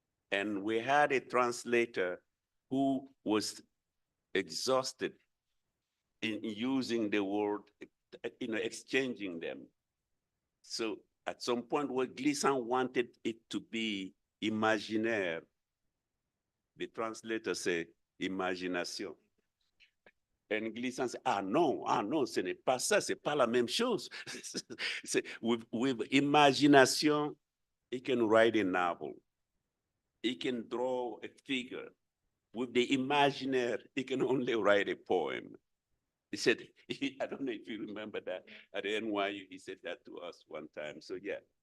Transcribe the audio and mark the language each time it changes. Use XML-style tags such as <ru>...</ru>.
<en>And we had a translator who was exhausted in using the word, exchanging them. So at some point where Glissant wanted it to be imaginaire, the translator said, imagination. And Glissant said,</en> <fr>non, ce n'est pas ça, c'est pas la même chose.</fr> <en>with imagination, he can write a novel. He can draw a figure. With the imaginaire, he can only write a poem. He said, I don't know if you remember that, at the NYU, he said that to us one time, so yeah.</en>